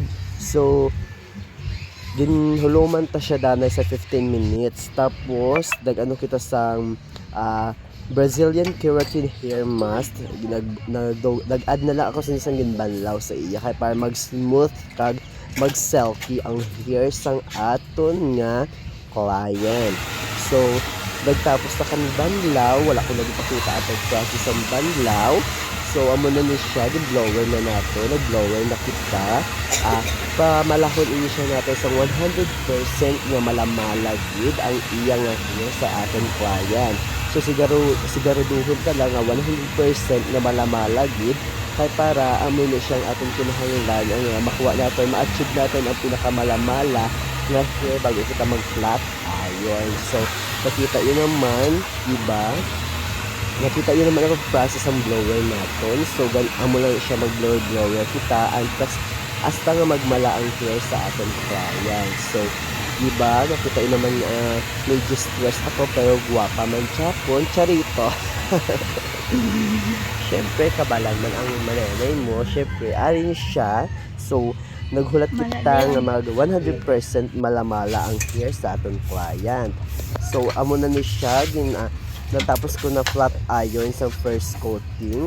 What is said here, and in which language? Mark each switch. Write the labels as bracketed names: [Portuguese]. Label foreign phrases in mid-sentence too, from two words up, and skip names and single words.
[Hiligaynon] So ginhuluman ta siya danay sa 15 minutes. Tapos dagano kita sang Brazilian Keratin Hair Mask. Nag-add na lang ako sa isang ginbanlaw sa iya kay para mag-smooth kag mag-silky ang hair sang aton nga client. So nagtapos na kami banlaw, wala ko nagpakita at process ang banlaw. So amo na ni siya, blower na nato, nag-blower na kita. Pamalahon ini siya nato sa 100% nga malamalagid ang iyang hair sa aton client. So siguraduhon ka lang nga 100% na malamalagid kay para amo na siyang atong kinahanglan [Filipino] ang makuha natin, ma-achieve natin [Hiligaynon] ang pinakamalamala na hair bago kita mag-flat iron. [Filipino] So nakita yun naman, diba? Nakita yun naman ang process ang blower natin. [Hiligaynon] So amo lang siya mag-blower kita hasta nga magmala ang hair sa ating client. [Filipino] So diba, nakita yun naman medyo stress ako pero guwapa man chapon, charito. [Hiligaynon] Syempre kabalan man ang mananay mo, syempre alin siya. So naghulat kita nga mag 100% malamala ang hair sa aton client. So amo na ni siya natapos ko na flat iron sa [English] first coating.